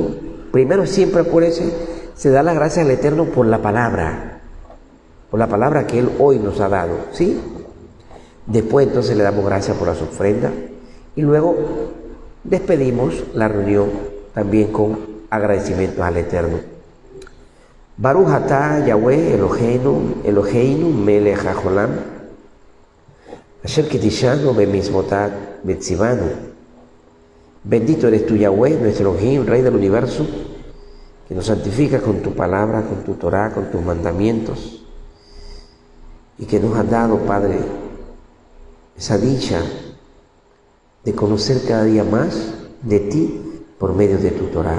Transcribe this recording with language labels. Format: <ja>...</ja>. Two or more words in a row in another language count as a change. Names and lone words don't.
<es>Primero siempre acuérdense, se da las gracias al Eterno por la palabra que Él hoy nos ha dado, ¿sí? Después entonces le damos gracias por las ofrendas y luego despedimos la reunión también con agradecimientos al Eterno.</es> <he>ברוך אתה יהוה אלהינו מלך העולם אשר קדשנו במצותיו וצונו.</he> <es>Bendito eres tú, Yahweh, nuestro Elohim, Rey del universo, que nos santifica con tu palabra, con tu Torah, con tus mandamientos, y que nos has dado, Padre, esa dicha de conocer cada día más de ti por medio de tu Torah.</es>